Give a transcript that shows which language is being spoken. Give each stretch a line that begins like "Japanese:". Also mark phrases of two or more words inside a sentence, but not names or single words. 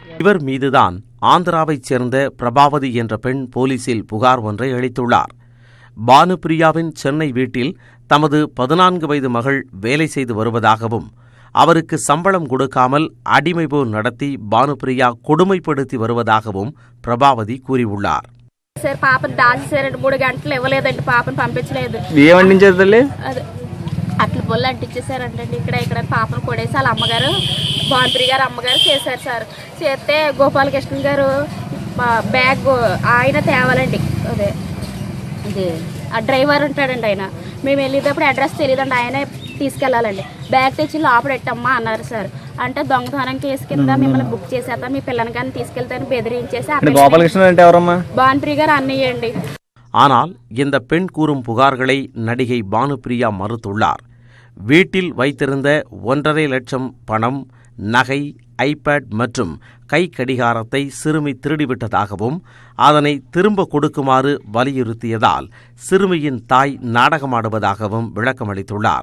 Tamil: இவர் மீதுதான் ஆந்திராவைச் சேர்ந்த பிரபாவதி என்ற பெண் போலீசில் புகார் ஒன்றை அளித்துள்ளார். பானுப்பிரியாவின் சென்னை வீட்டில் தமது 14 வயது மகள் வேலை செய்து வருவதாகவும் அவருக்கு சம்பளம் கொடுக்காமல் அடிமை போல் நடத்தி பானுப்பிரியா கொடுமைப்படுத்தி வருவதாகவும் பிரபாவதி கூறியுள்ளார்.
Telugu: సార్ పాపని దాచేసారండి 3 గంటలు ఇవ్వలేదండి పాపని పంపించలేదు అట్ల పొల్లు అంటించేసారండి ఇక్కడ పాపను కొడేసి వాళ్ళ అమ్మగారు బానుప్రియ గారు అమ్మగారు చేశారు సార్. చేస్తే గోపాలకృష్ణ గారు బ్యాగ్ ఆయన తేవాలండి. అదే ఆ డ్రైవర్ ఉంటాడండి ఆయన. మేము వెళ్ళేటప్పుడు అడ్రస్ తెలియదండి, ఆయనే తీసుకెళ్లాలండి. బ్యాగ్ తెచ్చి లోపడెట్టమ్మా అన్నారు సార్. అంటే దొంగతనం కేసు కింద మిమ్మల్ని బుక్ చేసేద్దాం, మీ పిల్లని కానీ తీసుకెళ్తాను బెదిరించేసి బానుప్రియ గారు అన్నయ్యండి.
Tamil: ஆனால் இந்த பெண் கூறும் புகார்களை நடிகை பானுப்பிரியா மறுத்துள்ளார். வீட்டில் வைத்திருந்த 1.5 லட்சம் பணம், நகை, ஐபேட் மற்றும் கை கடிகாரத்தை சிறுமி திருடிவிட்டதாகவும் அதனை திரும்ப கொடுக்குமாறு வலியுறுத்தியதால் சிறுமியின் தாய் நாடகமாடுவதாகவும் விளக்கமளித்துள்ளார்.